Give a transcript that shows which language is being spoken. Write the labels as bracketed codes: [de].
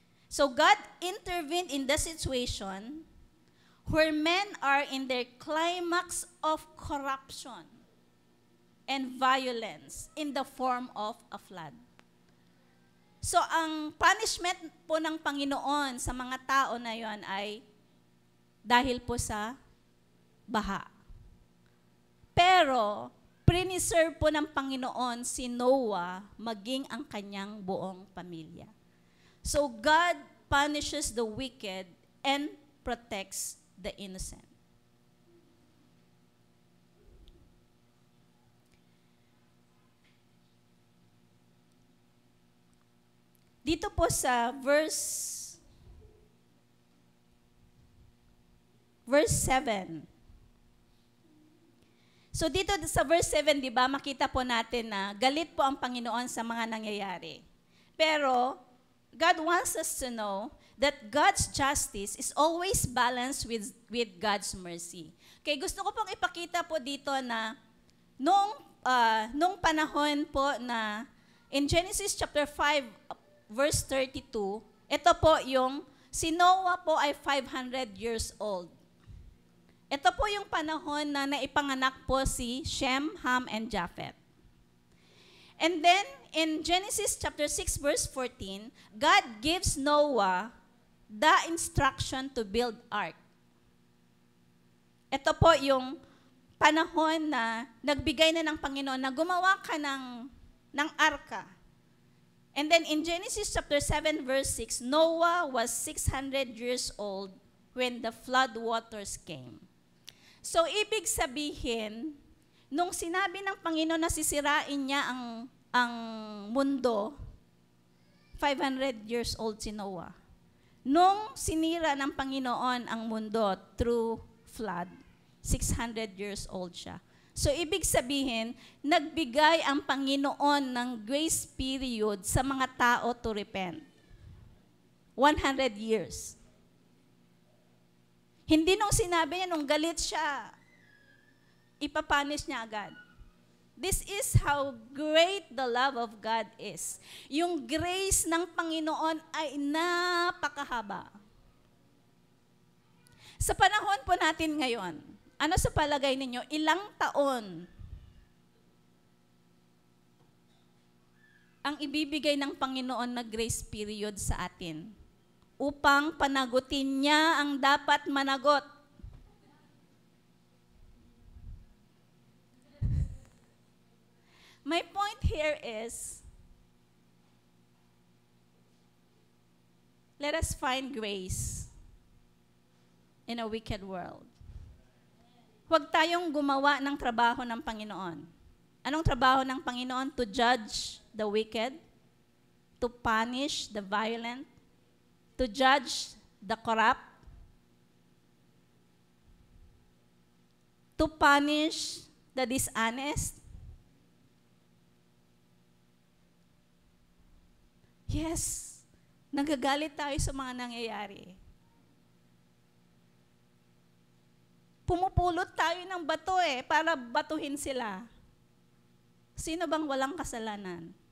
[en] So God intervened in the situation where men are in their climax of corruption and violence in the form of a flood. [tl] So ang punishment po ng Panginoon sa mga tao na yon ay dahil po sa baha. Pero preserve po ng Panginoon si Noah maging ang kanyang buong pamilya. [en] So God punishes the wicked and protects the innocent. [tl] Dito po sa verse 7. So dito sa verse 7, di ba, makita po natin na galit po ang Panginoon sa mga nangyayari. [en] Pero God wants us to know that God's justice is always balanced with God's mercy. [tl] Okay, gusto ko pong ipakita po dito na nung panahon po na in Genesis chapter 5 verse 32, ito po yung si Noah po ay 500 years old. Ito po yung panahon na naipanganak po si Shem, Ham, and Japheth. [en] And then, in Genesis chapter 6, verse 14, God gives Noah the instruction to build ark. [tl] Ito po yung panahon na nagbigay na ng Panginoon na gumawa ka ng arka. [en] And then in Genesis chapter 7, verse 6, Noah was 600 years old when the flood waters came. [tl] So, ibig sabihin, nung sinabi ng Panginoon na sisirain niya ang mundo, 500 years old si Noah. Nung sinira ng Panginoon ang mundo through flood, 600 years old siya. So, ibig sabihin, nagbigay ang Panginoon ng grace period sa mga tao to repent. [en] 100 years. [tl] Hindi nung sinabi niya, nung galit siya, ipapunish niya agad. [en] This is how great the love of God is. [tl] Yung grace ng Panginoon ay napakahaba. Sa panahon po natin ngayon, ano sa palagay ninyo, ilang taon ang ibibigay ng Panginoon na grace period sa atin upang panagutin niya ang dapat managot? [en] My point here is, let us find grace in a wicked world. [tl] Huwag tayong gumawa ng trabaho ng Panginoon. Anong trabaho ng Panginoon? [en] To judge the wicked, to punish the violent, to judge the corrupt, to punish the dishonest. [tl] Yes, nagagalit tayo sa mga nangyayari. Pumupulot tayo ng bato para batuhin sila. Sino bang walang kasalanan?